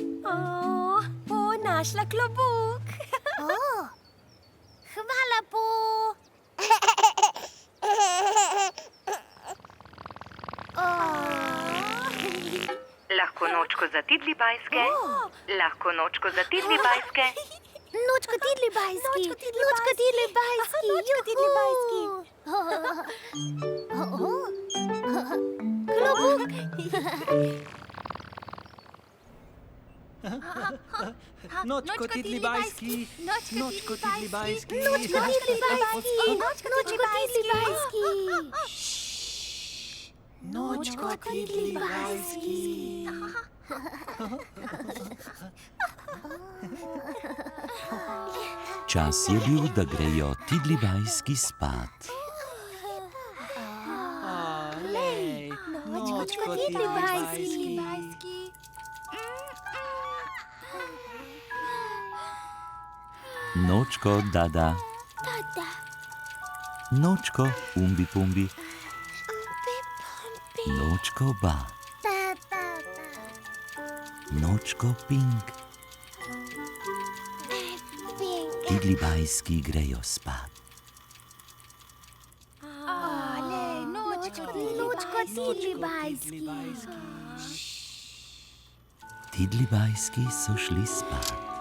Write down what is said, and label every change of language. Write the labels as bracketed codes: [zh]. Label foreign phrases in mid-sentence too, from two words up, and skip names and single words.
[sl] Našla klobuk. Hvala, Po. Lahko nočko za tidli bajske. Lahko nočko za tidli bajske. Nočko tidli bajski. Nočko tidli bajski. Klobuk. Nočko tidlibajski. Nočko tidlibajski. Nočko tidlibajski. Nočko tidlibajski. Čas je bil, da grejo tidlibajski spat. Lej, nočko tidlibajski. Nočko, dada. Nočko, umbi pumbi. Nočko, ba. Nočko, pink. Tidlibajski grejo spat. Nočko tidlibajski. Tidlibajski so šli spat.